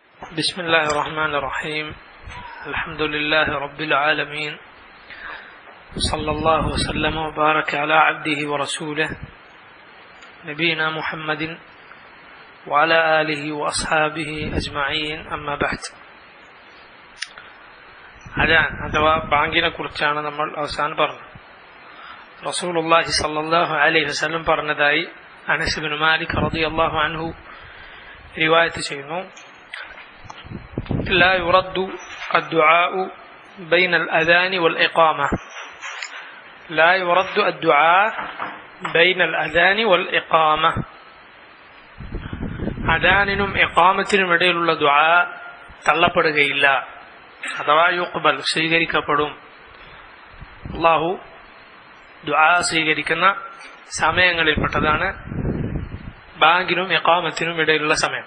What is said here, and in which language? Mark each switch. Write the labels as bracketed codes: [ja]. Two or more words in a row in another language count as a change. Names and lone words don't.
[ar] بسم الله الرحمن الرحيم. الحمد لله رب العالمين، صلى الله وسلم وبارك على عبده ورسوله نبينا محمد وعلى آله وأصحابه أجمعين. أما بعد. [ml] അതാണ് അഥവാ ബാങ്കിനെ കുറിച്ചാണ് നമ്മൾ അവസാനം പറഞ്ഞത്. റസൂലുള്ളാഹി [ar] صلى الله عليه وسلم [ml] പറഞ്ഞതായി അനസ് ഇബ്നു മാലിക് [ar] رضي الله عنه [ml] റിവായത്ത് ചെയ്യുന്നു, [ar] لا يرد الدعاء بين الأذان والإقامة. لا يرد الدعاء بين الأذان والإقامة. [ml] അദാനിനും ഇഖാമത്തിനും ഇടയിലുള്ള ദുആ തള്ളപ്പെടുകയില്ല, അഥവാ യുഖ്ബൽ സ്വീകരിക്കപ്പെടും. അല്ലാഹു ദുആ സ്വീകരിക്കുന്ന സമയങ്ങളിൽപ്പെട്ടതാണ് ബാങ്കിനും ഇഖാമത്തിനും ഇടയിലുള്ള സമയം.